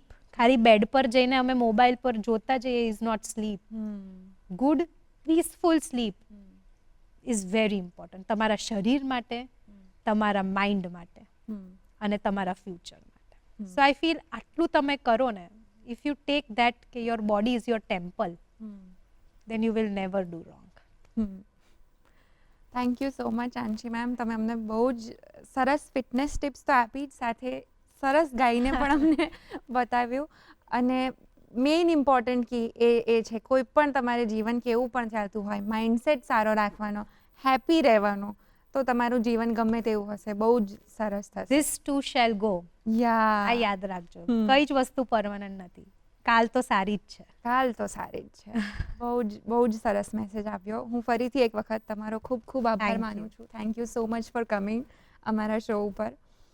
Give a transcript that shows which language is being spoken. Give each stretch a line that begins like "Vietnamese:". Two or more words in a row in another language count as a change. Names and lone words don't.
Gujarati: ખાલી બેડ પર જઈને અમે મોબાઈલ પર જોતા જઈએ
English: is not sleep. Good peaceful sleep is very important
Gujarati: તમારા શરીર માટે, તમારા માઇન્ડ માટે અને તમારા ફ્યુચર માટે.
English: So I feel
Gujarati: આટલું તમે કરો ને,
English: if you take that કે your body is your temple, then you will never do wrong. Thank you so much
Gujarati: આંશી મેમ, તમે અમને બહુ જ સરસ
English: fitness tips
Gujarati: તો આપી જ, સાથે સરસ ગાઈને પણ અમને બતાવ્યું. અને
English: main important key
Gujarati: એ છે કોઈ પણ તમારે જીવન કેવું પણ ચાલતું હોય, માઇન્ડસેટ સારો રાખવાનો, હેપી રહેવાનું, તો તમારું જીવન ગમે તેવું હશે બહુ જ સરસ થશે.
English: This too shall go.
Gujarati: આ યાદ રાખજો, કઈ જ વસ્તુ પરમાનન્ટ નથી. કાલ તો સારી જ છે. કાલ તો સારી જ છે. બહુ જ સરસ મેસેજ આપ્યો. હું ફરીથી એક વખત તમારો ખૂબ ખૂબ આભાર માનું છું.
English: Thank you so much for coming
Gujarati: અમારા શો ઉપર.